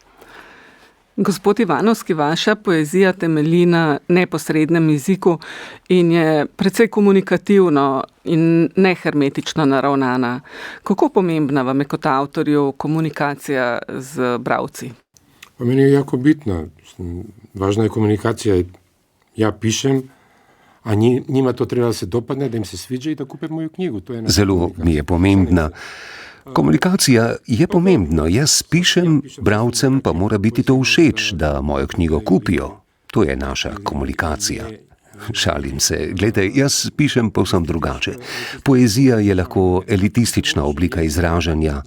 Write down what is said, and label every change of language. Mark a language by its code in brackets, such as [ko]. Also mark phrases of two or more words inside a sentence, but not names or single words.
[sl] Gospod Ivanovski, vaša poezija temelji na neposrednem jeziku in je precej komunikativno in nehermetično naravnana. Kako pomembna vam je kot avtorju komunikacija z bralci? [sr] Pa meni je jako bitna. Važna je komunikacija. Ja pišem, a njima to treba da se dopadne, da im se sviđa i da kupe moju knjigu. To je [sl] Zelo mi je pomembna. Komunikacija je pomembna. Jaz pišem, bralcem pa mora biti to všeč, da mojo knjigo kupijo. To je naša komunikacija. Šalim se. Glejte, jaz pišem povsem drugače. Poezija je lahko elitistična oblika izražanja.